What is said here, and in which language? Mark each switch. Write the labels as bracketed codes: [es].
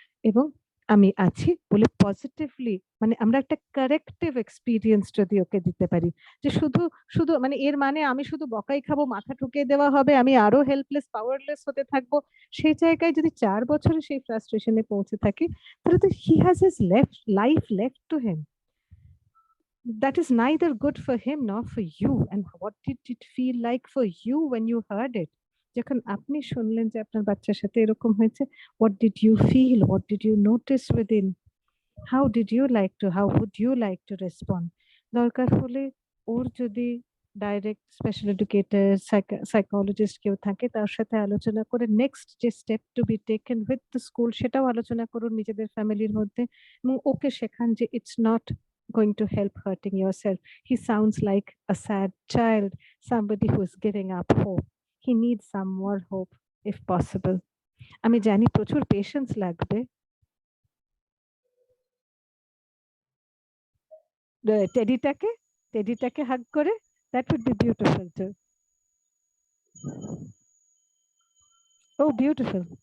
[bn] এবং আমি আছি বলে পজিটিভলি, মানে আমরা একটা কারেক্টিভ এক্সপিরিয়েন্স যদি ওকে দিতে পারি, যে শুধু শুধু মানে এর মানে আমি শুধু বকাই খাবো, মাথা ঠুকিয়ে দেওয়া হবে, আমি আরো হেল্পলেস পাওয়ারলেস হতে থাকবো, সেই জায়গায় যদি 4 বছরে সেই ফ্রাস্ট্রেশনে পৌঁছে থাকি, তাহলে তো [en] He has his life left to him, that is neither good for him nor for you. And what did it feel like for you when you heard it? [bn] যখন আপনি শুনলেন যে আপনার বাচ্চার সাথে এরকম হয়েছে, [en] what did you feel, what did you notice within, how would you like to respond? [bn] দরকার হলে ওর যদি ডাইরেক্ট স্পেশাল এডুকেটর, সাইকোলজিস্ট কেউ থাকে, তার সাথে আলোচনা করে নেক্সট যে step [en] to be taken with the school [bn] সেটাও আলোচনা করুন নিজেদের ফ্যামিলির মধ্যে, এবং ওকে শেখান যে [en] It's not going to help hurting yourself. He sounds like a sad child, somebody who is giving up hope. He needs some more hope if possible. [bn] আমি জানি প্রচুর পেশেন্স লাগবে, টেডিটাকে হাগ করে, [en] that would be beautiful too. Oh, beautiful.